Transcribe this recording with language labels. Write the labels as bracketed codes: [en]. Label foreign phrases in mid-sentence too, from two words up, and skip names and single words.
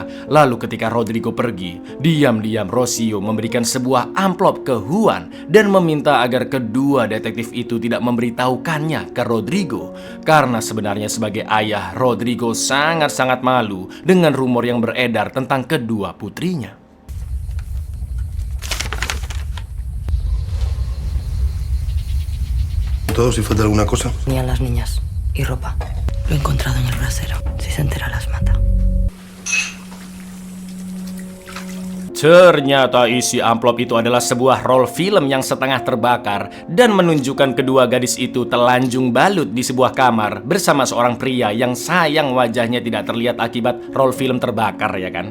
[id] Lalu ketika Rodrigo pergi, diam-diam Rocio memberikan sebuah amplop ke Juan dan meminta agar kedua detektif itu tidak memberitahukannya ke Rodrigo. Karena sebenarnya sebagai ayah, Rodrigo sangat-sangat malu dengan rumor yang beredar tentang kedua putrinya. [es] ¿Todo si falta alguna cosa? Tenían las niñas y ropa. Lo he encontrado en el brasero. Si se entera las mata. [id] Ternyata isi amplop itu adalah sebuah roll film yang setengah terbakar dan menunjukkan kedua gadis itu telanjung balut di sebuah kamar bersama seorang pria yang sayang wajahnya tidak terlihat akibat roll film terbakar ya kan.